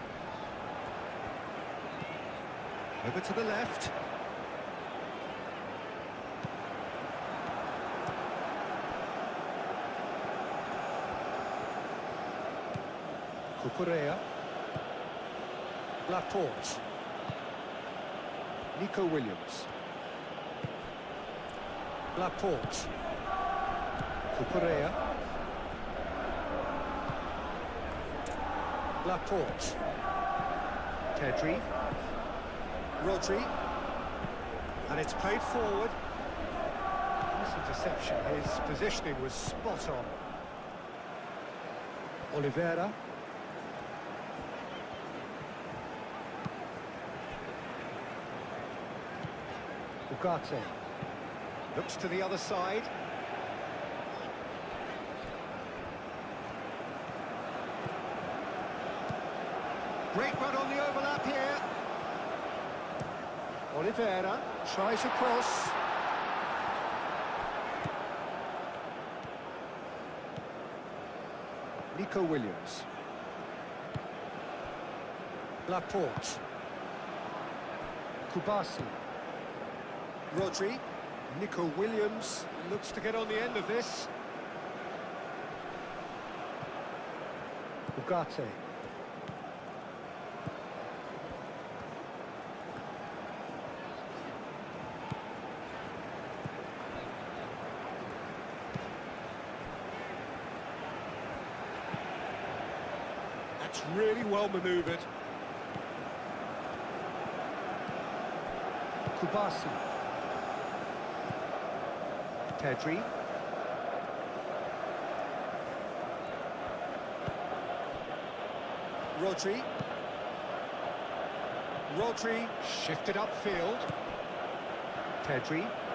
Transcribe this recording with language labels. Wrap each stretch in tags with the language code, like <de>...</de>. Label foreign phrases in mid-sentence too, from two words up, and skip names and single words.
<en>Over to the left. Cucurella. Laporte. Nico Williams. Laporte. Cucurella. Laporte. Pedri. Rodri. And it's played forward. Nice interception. His positioning was spot on. Oliveira. Ugarte. Looks to the other side. Great run on the overlap here. Oliveira tries across. Nico Williams. Laporte. Kubasi. Rodri. Nico Williams looks to get on the end of this. Ugarte. That's really well manoeuvred. Kubasi. Pedri. Rodri. Rodri shifted upfield. Pedri.</en>